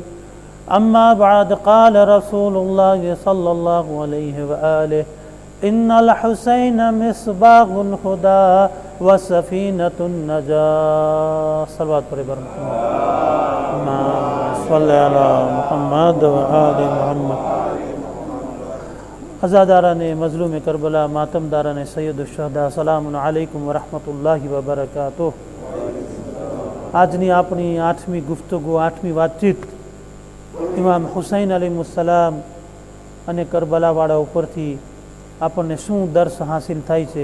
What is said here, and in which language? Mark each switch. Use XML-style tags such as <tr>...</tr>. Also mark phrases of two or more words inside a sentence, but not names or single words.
<ar>أما بعد، قال رسول الله صلى الله عليه وآله: إن الحسين مصباح الهدى وسفينة النجاة.</ar> <ur>صلوات پر محمد</ur> <ar>صلی علی محمد و آل محمد.</ar> <gu>અઝાદારાને મઝલૂમ કરબલા, માતમદારાને સૈયદ શુહદા,</gu> <ar>سلام عليكم ورحمة الله وبركاته.</ar> <gu>આજની આપણી 8મી ગુફ્તગુ, 8મી વાતચીત ઇમામ હુસૈન અલૈહિસ્સલામ અને કરબલાવાળા ઉપરથી આપણને શું દર્શ હાસિલ થાય છે.</gu>